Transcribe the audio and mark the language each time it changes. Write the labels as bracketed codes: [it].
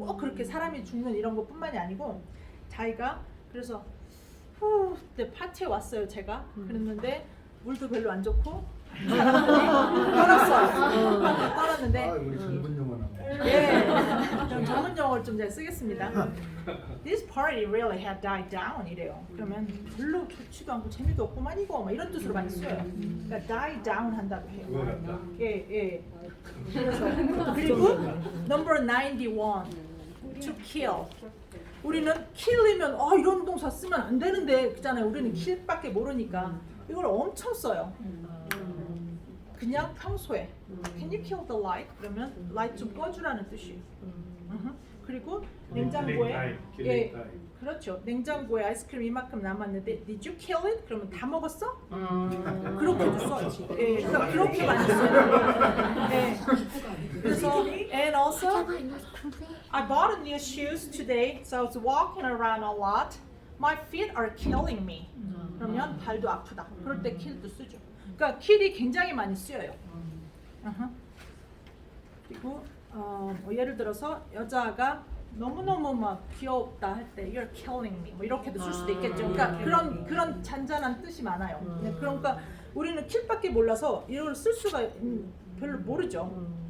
[ko] 꼭 그렇게 사람이 죽는 이런 것뿐만이 아니고 die가 그래서 그때 파티에 왔어요 제가. 그랬는데 물도 별로 안 좋고 사람들이 떠났어요. 떠났는데 우리 전문 용어 나와. 예, 그럼 전문 용어를 좀 잘 쓰겠습니다. [en] This party really had died down [ko] 이래요. 그러면 별로 좋지도 않고 재미도 없고만 이거 막 이런 뜻으로 많이 써요. 그러니까 die down 한다고 해요. 예. 그래서 그리고 [en] number 91 to kill. [ko] 우리는 kill이면 이런 동사 쓰면 안 되는데 그잖아요. 우리는 kill밖에 모르니까 이걸 엄청 써요. 그냥 평소에 [en] Can you kill the light? [ko] 그러면 light 좀 꺼주라는 뜻이에요. 그리고 냉장고에 그렇죠. 냉장고에 아이스크림 이만큼 남았는데 [en] Did you kill it? [ko] 그러면 다 먹었어? 그렇게도 써요. 예, 그러니까 그렇게 많이 써요. 예. 그래서 [en] and also I bought a new shoes today, so I was walking around a lot. My feet are killing me. [ko] 그러면 발도 아프다. 그럴 때 kill도 쓰죠. 그러니까 kill이 굉장히 많이 쓰여요. 그리고 예를 들어서 여자가 너무너무 막 귀엽다 할 때 [en] You're killing me [ko] 뭐 이렇게도 쓸 수도 있겠죠. 그러니까 그런 잔잔한 뜻이 많아요. 그러니까 우리는 kill밖에 몰라서 이걸 쓸 수가 별로 모르죠.